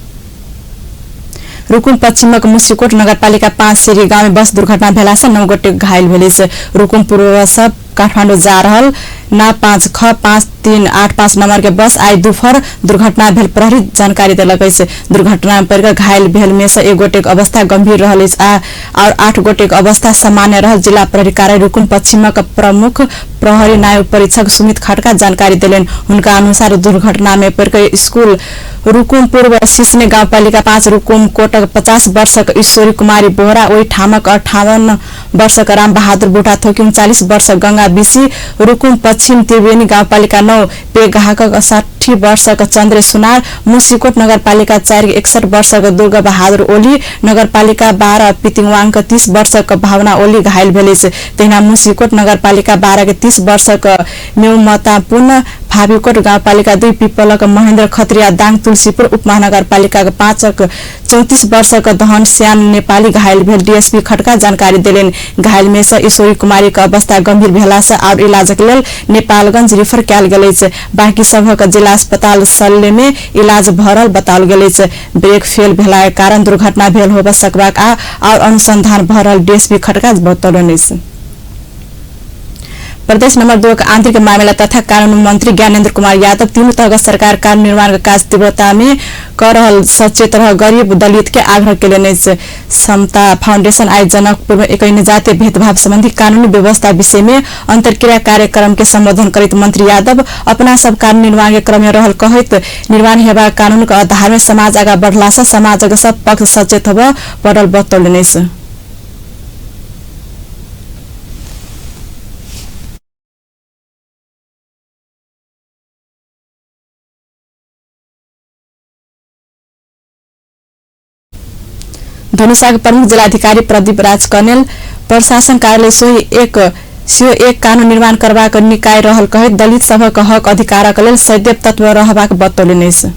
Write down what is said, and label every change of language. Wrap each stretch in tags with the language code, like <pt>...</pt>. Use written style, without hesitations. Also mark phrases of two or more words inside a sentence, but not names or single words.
<mai>रुकुम पश्चिमक मुसीकोट नगरपालिका 5 सेरी गांव में बस दुर्घटना भेला से 9 गोटे घायल भेलै से। रुकुम पूर्व सब काठमांडू जा रहल ना 5 ख 5385 नंबर के बस आई दोपहर दुर्घटना भेल प्रहरी जानकारी देलक से। दुर्घटना में पड़कर घायल भेल में से एक गोटे के अवस्था गंभीर रहल और 8 गोटे के अवस्था सामान्य रहल। जिला प्रहरी कार्यालय रुकुम पश्चिमक प्रमुख प्रहरी नायब परीक्षक सुमित खड़का जानकारी दिलेन। उनका अनुसार दुर्घटना में पड़कर स्कूल रुकुम पूर्व सिसने गाउँपालिका 5 रुकुम कोटक 50 वर्षक ईश्वरी कुमारी बोहरा, ओई ठामक 58 वर्षक राम बहादुर बुढा थोकी 39 वर्षक गंगा बिसी, रुकुम पश्चिम त्रिवेणी गाउँपालिका 9 पेगाहक 60 वर्षक चन्द्र सुनार, मुसीकोट नगरपालिका 4 61 वर्षक दुर्गा बहादुर ओली, नगरपालिका 12 पितिङवाङक 30 वर्षक भावना ओली घायल भेलै से। तहिना मुसीकोट नगरपालिका 12 के 30 वर्षक मेउमतापुन, भावीकोट गाउँपालिका 2 पिपलक महेन्द्र खत्रिया, दाङ तुलसीपुर उपमहानगरपालिका 5 34 वर्षक धन श्याम नेपाली घायल भेल। डीएसपी खड़का जानकारी दिलेन। घायल में से ईश्वरी कुमारी के अवस्था गंभीर भेला से और इलाज के लेल नेपालगंज रिफर कयल गेलै से। बाकी सबक जिला अस्पताल शल्य में इलाज भरल बताओल गेलै से। ब्रेक फेल भेला के कारण दुर्घटना भेल होब सकबाक और अनुसंधान भरल डीएसपी खड़का बतौलन। प्रदेश नंबर 2 का आंतरिक मामला तथा कानून मंत्री ज्ञानेन्द्र कुमार यादव तीनों तरह सरकार कानून निर्माण का कार्य तीव्रता में कर रहल सचेत रह गरीब दलित के आग्रह के लिए समता फाउंडेशन आज जनकपुर में एक जातीय भेदभाव संबंधी कानूनी व्यवस्था विषय में अंतरक्रिया कार्यक्रम के संबोधन करित मंत्री यादव अपना सब कानून निर्माण के क्रम में रहल कहत निर्माण हेबा कानून के आधार में समाज आगा बढ़ला से समाज के सब पक्ष सचेत होब पड़ल बतौलनि। धनुषा के प्रमुख जिलाधिकारी प्रदीप राज कनेल प्रशासन कार्यालय सो एक कानून निर्माण करबाक निकाय रहल कहत दलित सभक हक अधिकारक लेल सदैव तत्व रहबाक बतौलनि।</mai>